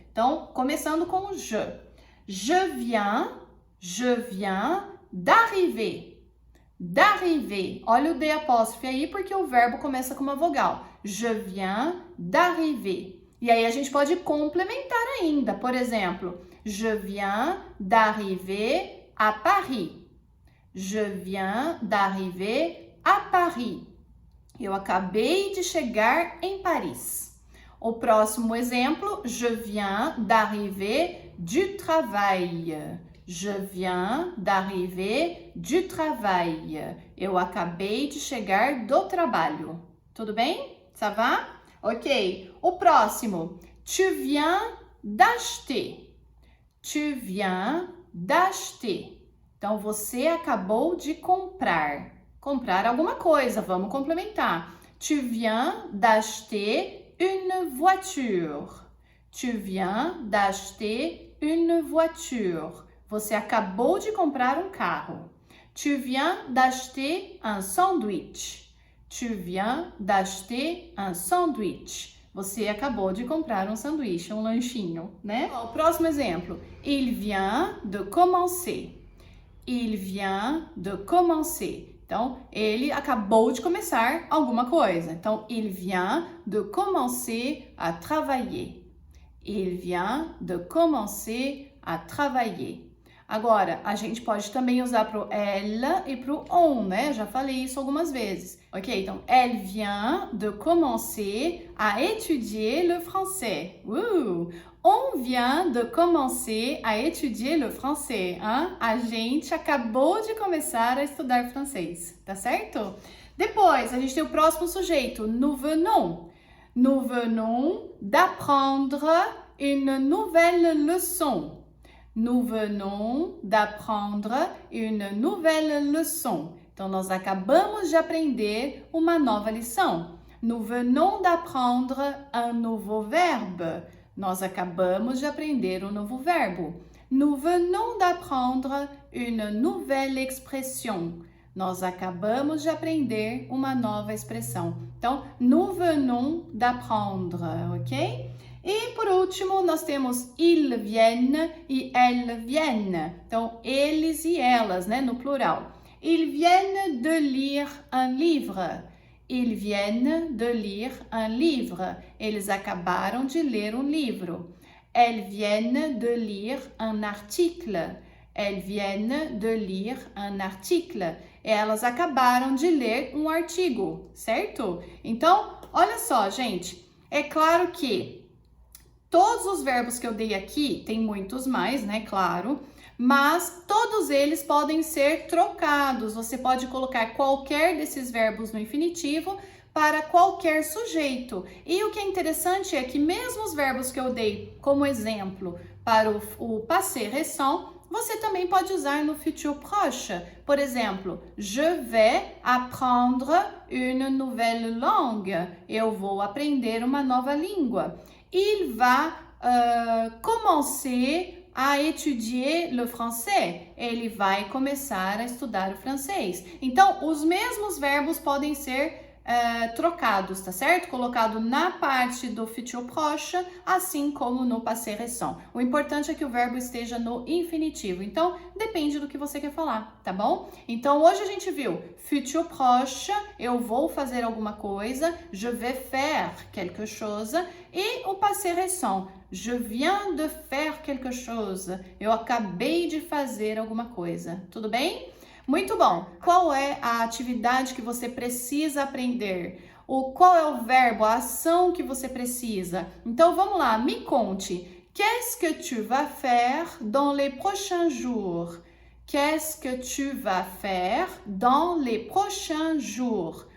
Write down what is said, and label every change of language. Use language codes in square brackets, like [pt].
[pt] Então, começando com o je. [fr] Je viens d'arriver. [pt] D'arriver. Olha o D apóstrofe aí, porque o verbo começa com uma vogal. [fr] Je viens d'arriver. [pt] E aí a gente pode complementar ainda. Por exemplo, [fr] je viens d'arriver à Paris. Je viens d'arriver à Paris. [pt] Eu acabei de chegar em Paris. O próximo exemplo, [fr] je viens d'arriver du travail. Je viens d'arriver du travail. [pt] Eu acabei de chegar do trabalho. Tudo bem? [fr] Ça va? [pt] Ok. O próximo. [fr] Tu viens d'acheter. Tu viens d'acheter. [pt] Então, você acabou de comprar. Comprar alguma coisa. Vamos complementar. [fr] Tu viens d'acheter une voiture. Tu viens d'acheter une voiture. [pt] Você acabou de comprar um carro. [fr] Tu viens d'acheter un sandwich. Tu viens d'acheter un sandwich. [pt] Você acabou de comprar um sanduíche, um lanchinho, né? O próximo exemplo. [fr] Il vient de commencer. Il vient de commencer. [pt] Então, ele acabou de começar alguma coisa. [fr] Então, il vient de commencer à travailler. Il vient de commencer à travailler. [pt] Agora, a gente pode também usar pro elle e pro on, né? Já falei isso algumas vezes. Ok? [fr] Então, elle vient de commencer à étudier le français. On vient de commencer à étudier le français. Hein? [pt] A gente acabou de começar a estudar francês, tá certo? Depois, a gente tem o próximo sujeito, [fr] nous venons. Nous venons d'apprendre une nouvelle leçon. Nous venons d'apprendre une nouvelle leçon. [pt] Então, nós acabamos de aprender uma nova lição. [fr] Nous venons d'apprendre un nouveau verbe. [pt] Nós acabamos de aprender um novo verbo. [fr] Nous venons d'apprendre une nouvelle expression. [pt] Nós acabamos de aprender uma nova expressão. [fr] Então, nous venons d'apprendre, ok? [pt] E por último, nós temos [fr] ils viennent [pt] e [fr] elles viennent. [pt] Então, eles e elas, né, no plural. [fr] Ils viennent de lire un livre. Ils viennent de lire un livre. [pt] Eles acabaram de ler um livro. [fr] Elles viennent de lire un article. Elles viennent de lire un article. [pt] Elas acabaram de ler um artigo, certo? Então, olha só, gente. É claro que todos os verbos que eu dei aqui, tem muitos mais, né? Claro. Mas todos eles podem ser trocados. Você pode colocar qualquer desses verbos no infinitivo para qualquer sujeito. E o que é interessante é que mesmo os verbos que eu dei como exemplo para o passé récent, você também pode usar no futur proche. Por exemplo, [fr] je vais apprendre une nouvelle langue. [pt] Eu vou aprender uma nova língua. [fr] Il va commencer a étudier le français. [pt] Ele vai começar a estudar o francês. Então, os mesmos verbos podem ser trocados, tá certo? Colocado na parte do futur proche, assim como no passé récent. O importante é que o verbo esteja no infinitivo. Então, depende do que você quer falar, tá bom? Então, hoje a gente viu futur proche, eu vou fazer alguma coisa, [fr] je vais faire quelque chose, [pt] e o passé récent, [fr] je viens de faire quelque chose, [pt] eu acabei de fazer alguma coisa, tudo bem? Muito bom! Qual é a atividade que você precisa aprender? Qual é o verbo, a ação que você precisa? Então vamos lá, me conte. [fr] Qu'est-ce que tu vas faire dans les prochains jours? Qu'est-ce que tu vas faire dans les prochains jours?